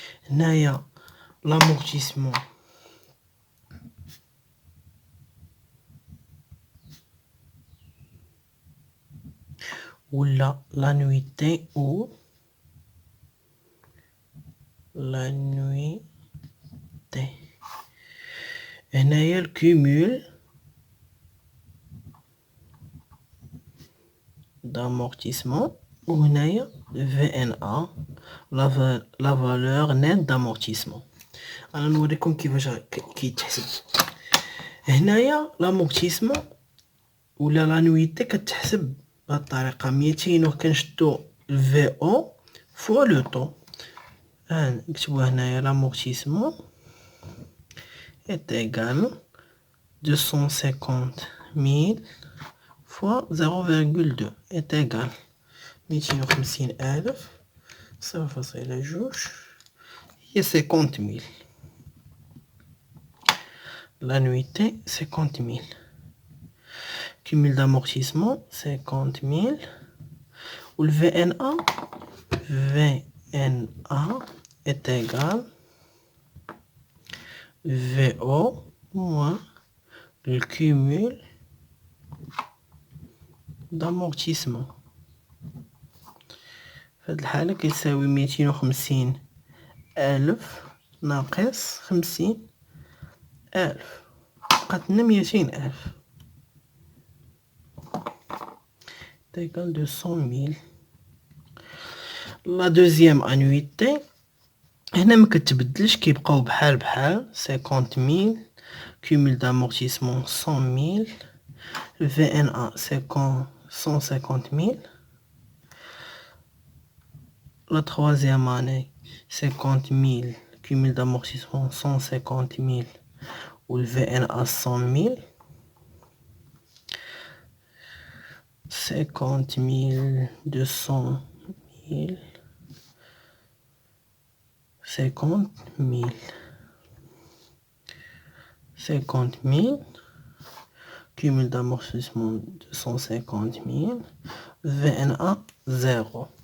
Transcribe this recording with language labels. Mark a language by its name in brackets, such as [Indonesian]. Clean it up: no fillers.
[Arabic] هنايا l'amortissement ولا [French] l'annuité ou l'annuité. [Arabic] هنايا الكومول [French] d'amortissement [Arabic] وهنايا [French] VNA la valeur nette d'amortissement. [Arabic] انا نوريكم كيفاش كيتحسب. هنايا l'amortissement ولا لانويتي كتحسب بهاد الطريقه 200 وكنشدو [French] VO fois le temps. [Arabic] نكتبوها هنايا [French] l'amortissement est égal 250 000 fois 0,2 est égal 250,000 0,2 هي 50,000. l'annuité 50,000. cumul d'amortissement 50,000 ou le VNA est égal VO moins le cumul d'amortissement. [Arabic] في هاد الحالة كيساوي 250,000 ناقص 50,000 بقات لنا 200,000 [French] égal 200,000. la deuxième annuité [Arabic] هنا ما كتبدلش كيبقاو بحال بحال 50,000 cumul d'amortissement 100,000 VNA 150,000. [French] la troisième année 50,000 cumul d'amortissement 150,000 ou le VNA 100,000. 50,000 200,000 50,000 50,000 cumul d'amortissement 250,000 VNA 0.